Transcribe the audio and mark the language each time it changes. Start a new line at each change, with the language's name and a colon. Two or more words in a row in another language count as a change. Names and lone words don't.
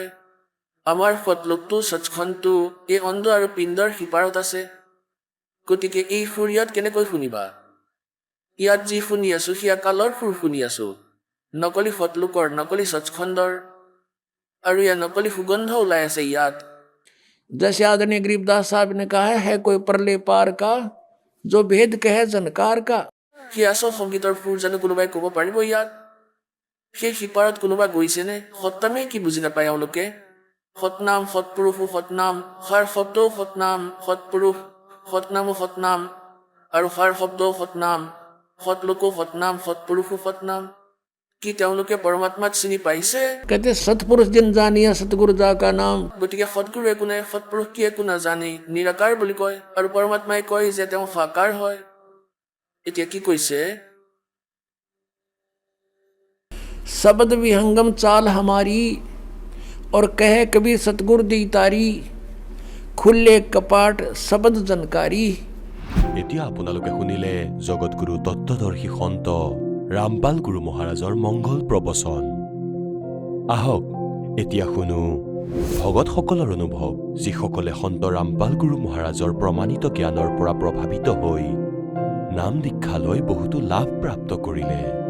Assamese: আমাৰ সৎলোকটো সচ্খণ্ডটো এই অণ্ড আৰু পিণ্ডৰ সিপাৰত আছে। গতিকে এই সুৰ ইয়াত কেনেকৈ শুনিবা? ইয়াত যি শুনি আছো সেয়া কালৰ সুৰ শুনি আছো, নকলি সৎলোকৰ, নকলি সচ্খণ্ডৰ। আৰু ইয়াৰ নকলি সুগন্ধ ওলাই আছে ইয়াত।
Hindi: जैसे आदरणीय गरीबदास साहब ने कहा है कोई परले पार का, जो भेद कहे जनकार का।
Assamese: সেই আচল সংগীতৰ সুৰ জানো কোনোবাই ক'ব পাৰিব ইয়াত? সেই সিপাৰত কোনোবা গৈছেনে? সৎনামেই কি বুজি নাপায় এওঁলোকে? সৎনাম, সৎপুৰুষো সৎনাম, সাৰ শব্দও সৎনাম, সৎপুৰুষ সৎনামো সৎনাম, আৰু সাৰ শব্দও সৎনাম, সৎলোকো সৎনাম, সৎপুৰুষো সৎনাম। কি তেওঁলোকে পৰমাত্মাক চিনি পাইছে?
Hindi: कहते सतपुरुष जिन जानिया सतगुरु जा का नाम।
Assamese: গতিকে সৎগুৰু একো নাই, সৎপুৰুষ কি একো নাজানি নিৰাকাৰ বুলি কয়, আৰু পৰমাত্মাই কয় যে তেওঁ সাকাৰ হয়। এতিয়া কি কৈছে?
Hindi: शब्द विहंगम चाल हमारी, और कहे कबीर सतगुर दी तारी खुले कपाट शब्द जनकारी।
Assamese: এতিয়া আপোনালোকে শুনিলে জগতগুৰু তত্ত্বদৰ্শী সন্ত ৰামপাল গুৰু মহাৰাজৰ মংগল প্ৰবচন। আহক এতিয়া শুনো ভগতসকলৰ অনুভৱ, যিসকলে সন্ত ৰামপাল গুৰু মহাৰাজৰ প্ৰমাণিত জ্ঞানৰ পৰা প্ৰভাৱিত হৈ নাম দীক্ষা লৈ বহুতো লাভ প্ৰাপ্ত কৰিলে।